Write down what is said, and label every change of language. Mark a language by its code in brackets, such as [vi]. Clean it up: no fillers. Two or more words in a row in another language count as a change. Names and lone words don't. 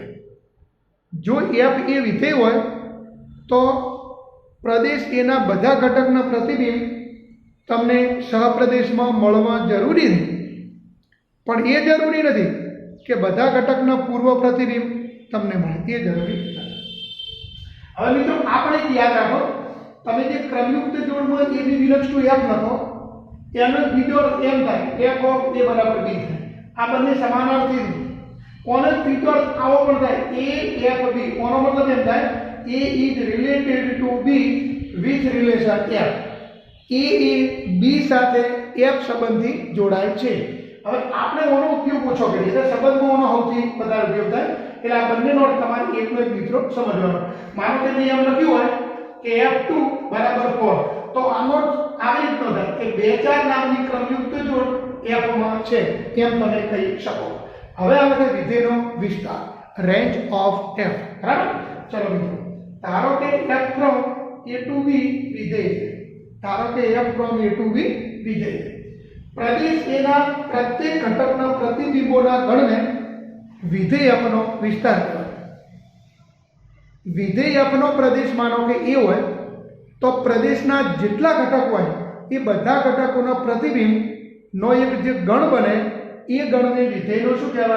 [gu] જો f એ વિધેય હોય તો પ્રદેશ એના બધા ઘટકના પ્રતિબિંબ તમને સહપ્રદેશમાં મળવા જરૂરી નથી, પણ એ જરૂરી નથી કે બધા ઘટકના પૂર્વ પ્રતિબિંબ તમને મળે. એ જરૂરી નથી. હવે મિત્રો આપણે યાદ રાખો, તમે જે ક્રમયુક્ત જોડમાં [en] a b belongs to f [gu] લખો એનો બીજો અર્થ એમ થાય f ઓફ a બરાબર b થાય. આ બંને સમાનાર્થી છે. કોનો ત્રીજો અર્થ આવો પણ થાય a f b. કોનો મતલબ એમ થાય [en] a is related to b with relation f. [gu] a એ b સાથે f સંબંધથી જોડાય છે. હવે આપણે ઓનો ઉપયોગ ઓછો કરીએ એટલે સંબંધમાં ઓનો સૌથી વધારે ઉપયોગ થાય. એટલે આ બંનેનો અર્થ તમારે એકનો એક મિત્રો સમજવાનો. માનો કે મેં એમ લખ્યું હોય કે f2 બરાબર 4, તો આનો આવી રીતનો થાય કે 2 4 નામની ક્રમયુક્ત જોડ f માં છે એમ તમે કહી શકો. હવે આવે છે વિધેયનો વિસ્તાર, [en] range of f. [gu] બરાબર? ચલો મિત્રો, ધારો કે [en] f from a to b [gu] વિધેય છે. ધારો કે [en] f from a to b [gu] વિધેય છે. પ્રદેશ એના પ્રત્યેક ઘટકના પ્રતિબિંબોના ગણને વિધેય fનો વિસ્તાર કહેવાય. વિધેય fનો પ્રદેશ માનો કે a હોય તો પ્રદેશના જેટલા ઘટક હોય એ બધા ઘટકોના પ્રતિબિંબનો એક જે ગણ બને એ ગણને વિધેયનો શું કહેવાય?